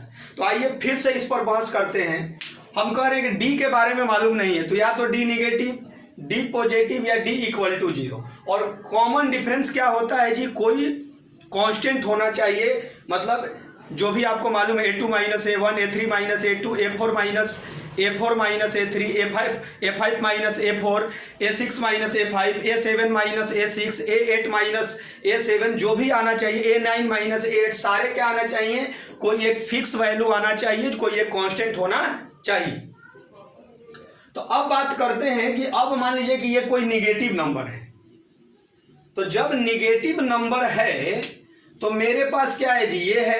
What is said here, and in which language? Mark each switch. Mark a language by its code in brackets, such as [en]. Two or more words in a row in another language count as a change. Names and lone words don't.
[hi] तो आइए फिर से इस पर बहस करते हैं। हम कह रहे हैं कि डी के बारे में मालूम नहीं है, तो या तो डी निगेटिव, डी पॉजिटिव या डी [en] equal to [hi] 0। और [en] common difference [hi] क्या होता है जी? कोई कांस्टेंट होना चाहिए। मतलब जो भी आपको मालूम है, a2 माइनस a1, a3 माइनस a2, a4 माइनस a3, a5 माइनस a4, a6 माइनस a5, a7 माइनस a6, a8 माइनस a7, जो भी आना चाहिए, a9 माइनस a8, सारे क्या आना चाहिए? कोई एक [en] fix value [hi] आना चाहिए, कोई एक कांस्टेंट होना चाहिए। तो अब बात करते हैं कि अब मान लीजिए कि ये कोई [en] negative number [hi] है। तो जब [en] negative number [hi] है तो मेरे पास क्या है जी?